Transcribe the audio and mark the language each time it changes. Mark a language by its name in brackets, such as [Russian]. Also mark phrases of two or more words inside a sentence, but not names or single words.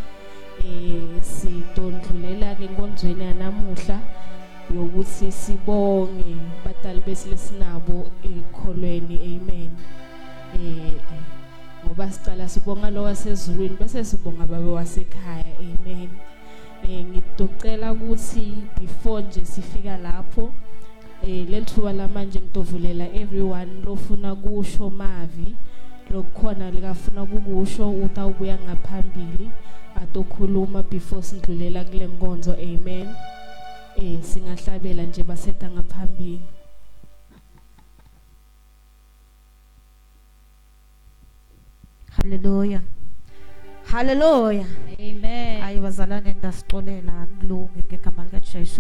[Swati] Sitondlulela ke enkonzweni yanamuhla yokuthi sibonge batali besilesinabo ekholweni. Amen. Ngoba sicala sibonga lo wasezulwini bese sibonga babe wasekhaya. Amen. Ngidocela ukuthi before nje sifika lapho lethuba lamanje ngitovulela everyone lofuna kusho mavi lokukhona likafuna ukusho utawubuya ngaphambili atokhuluma before sindlulela kule nkonzo. Amen. Singahlabela nje baseta ngaphambili. Hallelujah. Hallelujah. Amen. Ayi bazalwane ndasixolela kulungi ngegama lika Jesu.